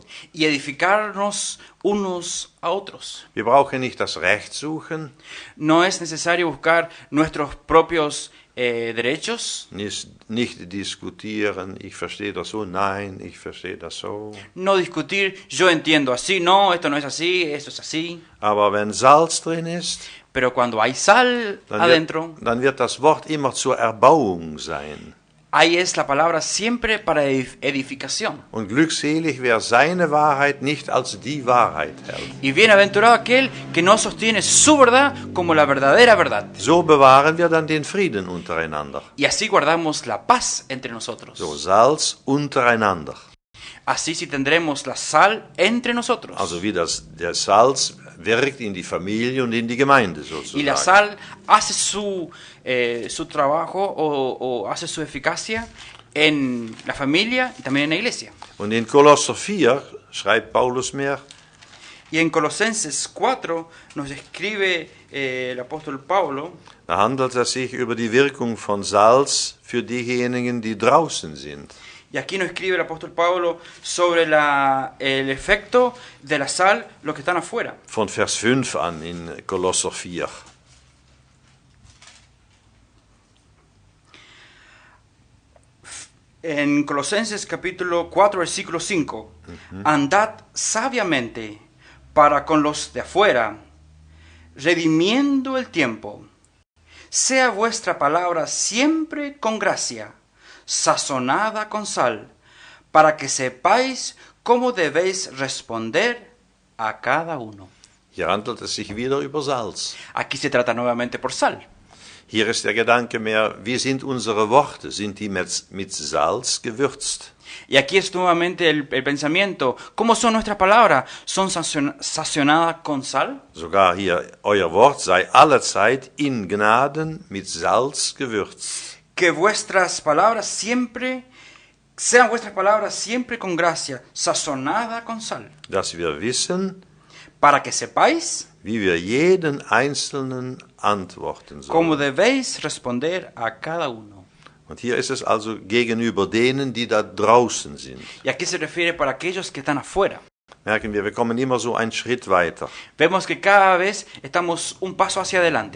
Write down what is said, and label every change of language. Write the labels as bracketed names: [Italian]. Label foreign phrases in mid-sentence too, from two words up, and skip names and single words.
[Spanish] Y edificarnos unos a otros. [German] Wir brauchen nicht das Recht suchen, [Spanish] No es necesario buscar nuestros propios derechos, [German] nicht diskutieren, ich verstehe das so, nein, ich verstehe das so. [Spanish] no discutir, yo entiendo así, no, esto no es así, esto es así. [German] Aber wenn Salz drin ist, [Spanish] Pero cuando hay sal adentro, [German] dann wird das Wort immer zur Erbauung sein. [Spanish] ahí es la palabra siempre para edificación. [German] Und glückselig, wer seine Wahrheit nicht als die Wahrheit hält. [Spanish] Y bienaventurado aquel que no sostiene su verdad como la verdadera verdad. [German] So bewahren wir dann den Frieden untereinander. [Spanish] Y así guardamos la paz entre nosotros. [German] So Salz untereinander. [Spanish] Así sí tendremos la sal entre nosotros. [German] Also wie der Salz wirkt in die Familie und in die Gemeinde [Spanish] Y la [German] sozusagen. [Spanish] sal hace su trabajo o hace su eficacia en la familia y también en la iglesia. [German] Und in Kolosser 4 schreibt Paulus mehr, [Spanish] Y en Colosenses 4 nos escribe el apóstol Pablo, [German] da handelt es sich über die Wirkung von Salz für diejenigen, die draußen sind. [Spanish] y aquí nos escribe el apóstol Pablo sobre el efecto de la sal, los que están afuera. [German] Von Vers 5 an in Kolosser 4. [Spanish] En Colosenses capítulo 4, versículo 5, andad sabiamente para con los de afuera, redimiendo el tiempo. Sea vuestra palabra siempre con gracia, sazonada con sal, para que sepáis cómo debéis responder a cada uno. [German] Hier handelt es sich wieder über Salz. [Spanish] Aquí se trata nuevamente por sal. [German] Hier ist der Gedanke mehr, wie sind unsere Worte? Sind die mit Salz gewürzt? [Spanish] Y aquí es nuevamente el pensamiento. ¿Cómo son nuestras palabras? ¿Son sazonadas con sal? [German] Sogar hier, euer Wort sei allezeit in Gnaden mit Salz gewürzt. [Spanish] Que sean vuestras palabras siempre con gracia, sazonada con sal, [German] Dass wir wissen, [Spanish] para que sepáis [German] wie wir jeden Einzelnen antworten [Spanish] cómo [German] sollen. [Spanish] debéis responder a cada uno. [German] Und hier ist es also gegenüber denen, die da draußen sind. [Spanish] Y aquí se refiere para aquellos que están afuera. [German] Merken wir kommen immer so einen Schritt weiter. [Spanish] Vemos que cada vez estamos un paso hacia adelante.